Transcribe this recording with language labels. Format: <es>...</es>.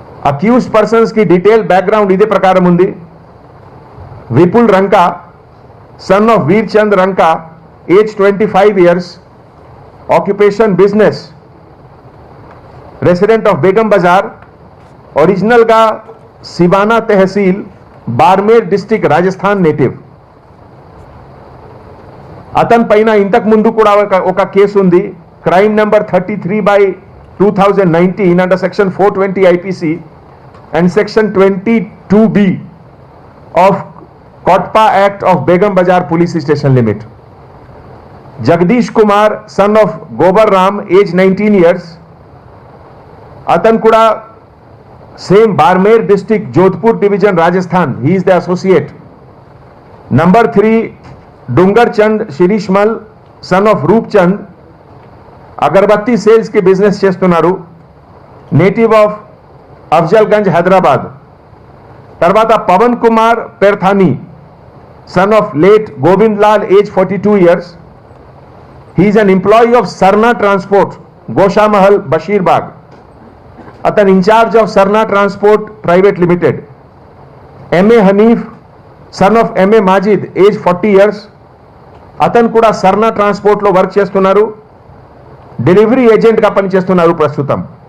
<en>Accused persons ki detailed background</en> <te>ఇదే ప్రకారం ఉంది.</te> <en>Vipul Ranka, son of Veer Chand Ranka, age 25 years, occupation business, resident of Begum Bazaar, original ga Sivana Tehsil, Barmer district, Rajasthan native.</en> <te>అతని పైన ఇంతకు ముందు కూడా ఒక కేసు ఉంది,</te> <en>Crime number 33/2019 under section 420 IPC and section 22B of COTPA act of Begum Bazaar police station limit. Jagdish Kumar, son of Gobar Ram, age 19 years,</en> <te>అతను కూడా</te> <en>Same Barmer district, Jodhpur division, Rajasthan. He is the associate. Number 3 Dungar Chand Shirishmal, son of Roop Chand,</en> <hi>अगरबत्ती sales के business</hi> <te>చేస్తున్నారు,</te> <en>Native of Afzalgunj, Hyderabad. తర్వాత Pawan Kumar Perthani, son of late Govind Lal, age 42 years. he is an employee of Sarna Transport, Goshamahal, Bashirbaग. అతను in charge of Sarna transport private limited. MA Hanif, son of MA Majid, age 40 years.</en> <te>అతను కూడా Sarna ట్రాన్స్పోర్ట్లో work చేస్తున్నారు, delivery ఏజెంట్గా పనిచేస్తున్నారు ప్రస్తుతం.</te>